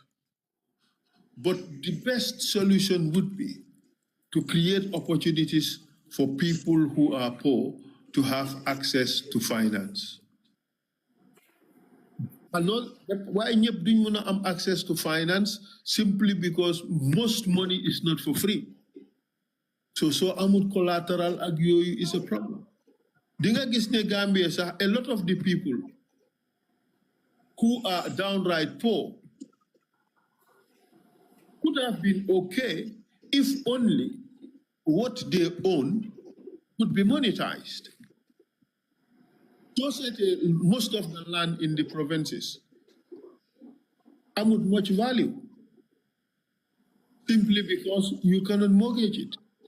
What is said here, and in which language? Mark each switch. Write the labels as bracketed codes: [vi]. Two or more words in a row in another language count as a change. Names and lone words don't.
[en] But the best solution would be to create opportunities for people who are poor to have access to finance. And not why [wo] ñëpp duñ mën a am [en] access to finance simply because most money is not for free. So [wo] amul collateral ak yooyu [en] is a problem. [wo] Di nga gis ne Gambia sax [en] a lot of the people who are downright poor could have been okay if only what they own could be monetized. Just that most of the land in the provinces are with much value, simply because you cannot mortgage it.